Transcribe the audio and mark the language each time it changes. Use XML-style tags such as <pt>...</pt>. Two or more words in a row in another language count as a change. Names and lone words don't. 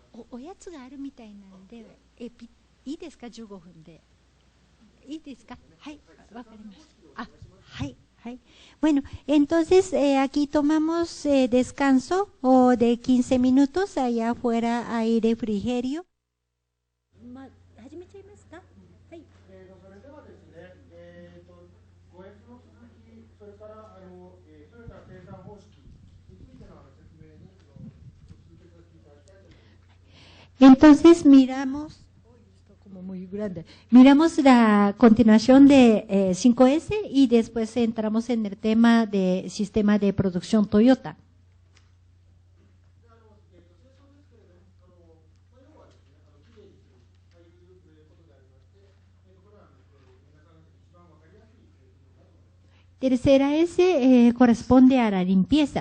<ja>おやつがあるみたいなんで、いいですか、15分で。いいですか。はい、わかりました。</ja> <es>はい。Bueno, entonces aquí tomamos descanso de 15 minutos. Allá afuera hay refrigerio.</es> <ja>始めちゃいますか。はい。それではですね、ご演の続き、それからトヨタ生産方式についての説明に続けさせていただきたいと思います。</ja> <es>Entonces miramos la continuación de 5S y después entramos en el tema de sistema de producción Toyota. Tercera S corresponde a la limpieza.</es>